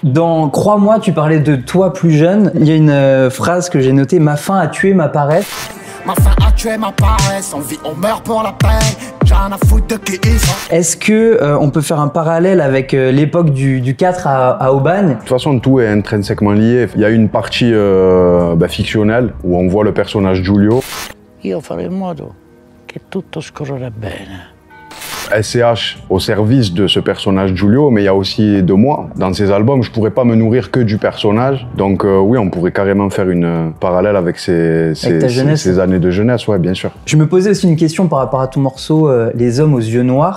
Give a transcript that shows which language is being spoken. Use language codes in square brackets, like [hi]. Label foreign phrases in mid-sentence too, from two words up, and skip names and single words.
[fr] Dans Crois-moi, tu parlais de toi plus jeune. Il y a une phrase que j'ai notée, ma faim a tué ma paresse. Ma faim a tué ma paresse, on vit, on meurt pour la paix. J'ai rien à foutre de qui ils sont. Est-ce que on peut faire un parallèle avec l'époque du 4 à Aubagne? De toute façon, tout est intrinsèquement lié. Il y a une partie fictionnelle où on voit le personnage Giulio. [it] Io farò in modo che tutto scorrerà bene. [fr] SCH au service de ce personnage Giulio, mais il y a aussi de moi. Dans ces albums, je pourrais pas me nourrir que du personnage. Donc oui, on pourrait carrément faire une parallèle avec ces années de jeunesse, ouais, bien sûr. Je me posais aussi une question par rapport à ton morceau Les hommes aux yeux noirs.